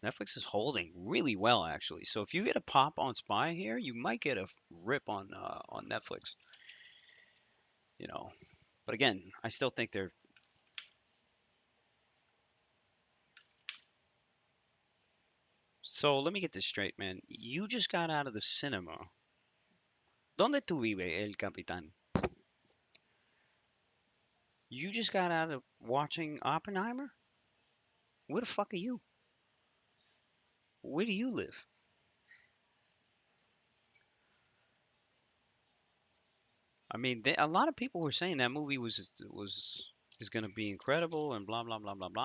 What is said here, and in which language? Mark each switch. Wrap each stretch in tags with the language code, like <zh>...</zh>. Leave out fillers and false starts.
<en>Netflix is holding really well actually. So if you get a pop on SPY here, you might get a rip on Netflix. You know, but again, I still think they're. So let me get this straight, man. You just got out of the cinema.</en> <es>¿Dónde tú vive, el capitán?</es> <en>You just got out of watching Oppenheimer? Where the fuck are you? Where do you live? I mean, a lot of people were saying that movie was is gonna be incredible and blah blah blah blah blah.</en>